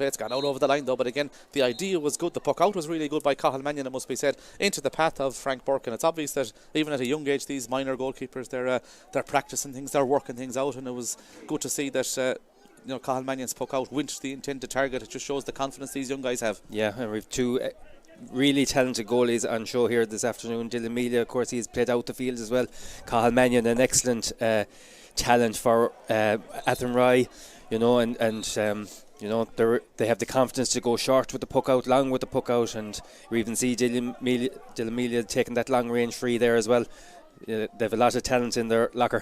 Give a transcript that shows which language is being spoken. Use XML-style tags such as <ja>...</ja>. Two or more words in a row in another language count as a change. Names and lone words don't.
<en>It's gone out over the line though, but again, the idea was good. The puck out was really good by Cathal Mannion, it must be said, into the path of Frank Burke, and it's obvious that even at a young age, these minor goalkeepers, they're practicing things, they're working things out, and it was good to see that you know, Cathal Mannion's puck out went the intended target. It just shows the confidence these young guys have. Yeah, and we've 2 really talented goalies on show here this afternoon. Dylan Melia, of course, he's played out the field as well. Cathal Mannion, an excellent talent for Athenry, you know, and you know, they have the confidence to go short with the puck out, long with the puck out, and we even see Dylan Melia taking that long range free there as well. They have a lot of talent in their locker.</en>